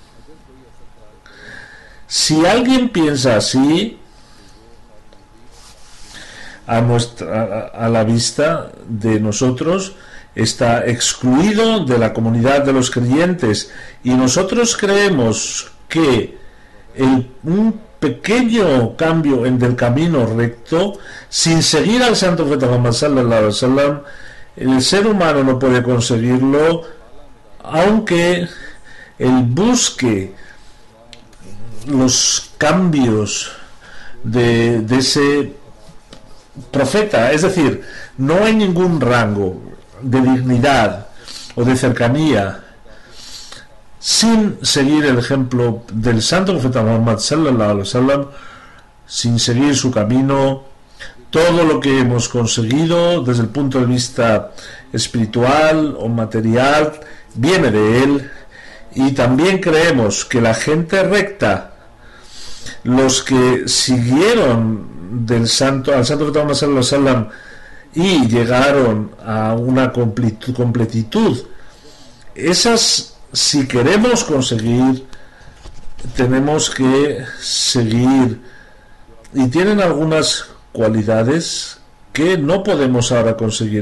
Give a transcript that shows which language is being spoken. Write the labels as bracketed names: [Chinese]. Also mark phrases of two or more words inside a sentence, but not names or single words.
[Spanish] Si alguien piensa así, a la vista de nosotros, está excluido de la comunidad de los creyentes, y nosotros creemos que un pequeño cambio del camino recto, sin seguir al santo profeta Muhammad [Arabic] sallallahu alaihi wasallam, [Spanish] el ser humano no puede conseguirlo, aunque él busque los cambios de ese profeta. Es decir, no hay ningún rango de dignidad o de cercanía sin seguir el ejemplo del santo profeta Muhammad [Arabic] sallallahu alaihi wasallam, [Spanish] sin seguir su camino. Todo lo que hemos conseguido desde el punto de vista espiritual o material viene de él, y también creemos que la gente recta, los que siguieron al santo profeta Muhammad [Arabic] sallallahu alaihi wasallam [Spanish] y llegaron a una completitud, esas, si queremos conseguir, tenemos que seguir, y tienen algunas cualidades que no podemos ahora conseguir.